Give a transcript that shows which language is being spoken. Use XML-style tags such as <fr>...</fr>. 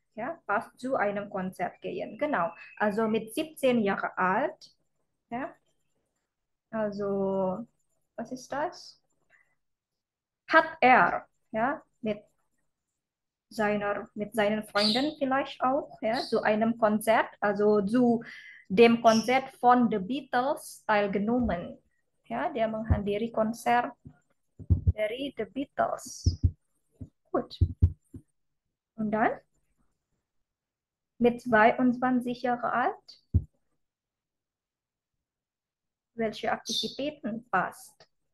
<de>Ja, passt zu einem Konzert gehen. Genau. Also mit 17 Jahre alt, ja, also, was ist das? Hat er, ja, mit seinen Freunden vielleicht auch, ja, zu einem Konzert, also zu dem Konzert von The Beatles teilgenommen. Ja, der</de> <id>menghadiri konser dari The Beatles.</id> <de>Gut. Und dann mit 22 Jahre alt, welche Aktivitäten passt?</de>